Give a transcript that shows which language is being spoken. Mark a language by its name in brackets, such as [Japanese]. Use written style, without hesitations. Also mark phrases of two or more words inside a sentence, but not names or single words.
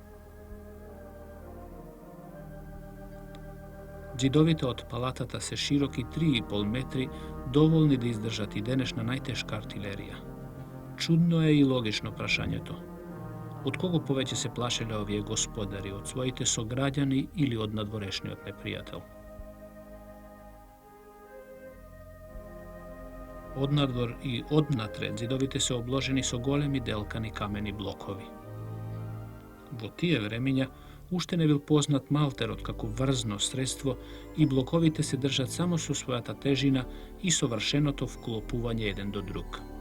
[Macedonian] Џидовите од палатата се широки 3,5 метри, доволни да издржат и денешна најтешка артилерија. Чудно е и логично прашањето. Од кого повеќе се плашеле овие господари, од своите сограѓани или од надворешниот непријател? Однадвор и однатред ѕидовите се обложени со големи делкани камени блокови. Во тие времења уште не бил познат малтерот како врзно средство и блоковите се држат само со својата тежина и совршеното вклопување еден до друг.